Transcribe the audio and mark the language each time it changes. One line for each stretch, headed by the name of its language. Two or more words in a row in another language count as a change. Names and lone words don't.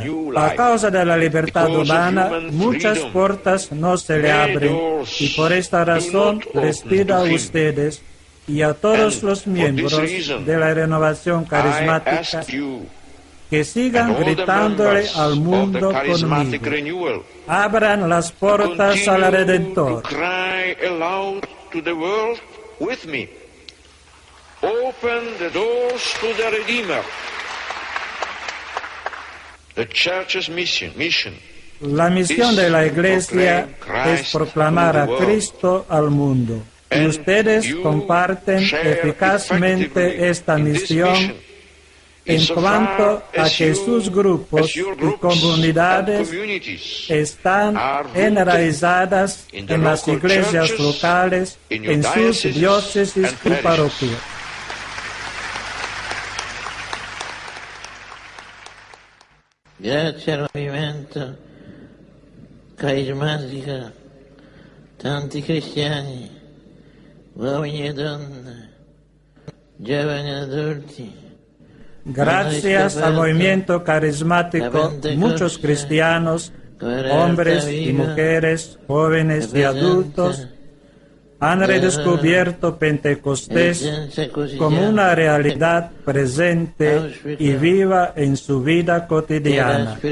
Spanish: A causa de la libertad humana, muchas puertas no se le abren y por esta razón les pido a ustedes y a todos los miembros de la renovación carismática que sigan gritándole al mundo conmigo. Abran las puertas al Redentor.
English: Open the doors to the Redeemer. The church's mission.
Spanish: La misión de la Iglesia es proclamar a Cristo al mundo. Y ustedes comparten eficazmente esta misión en cuanto a que sus grupos y comunidades están enraizadas en las iglesias locales, en sus diócesis y parroquias.
Italian: Grazie al movimento carismatico, tanti cristiani, uomini e donne, giovani e adulti.
Spanish: Gracias al movimiento carismático, muchos cristianos, hombres y mujeres, jóvenes y adultos, han redescubierto Pentecostés como una realidad presente y viva en su vida cotidiana.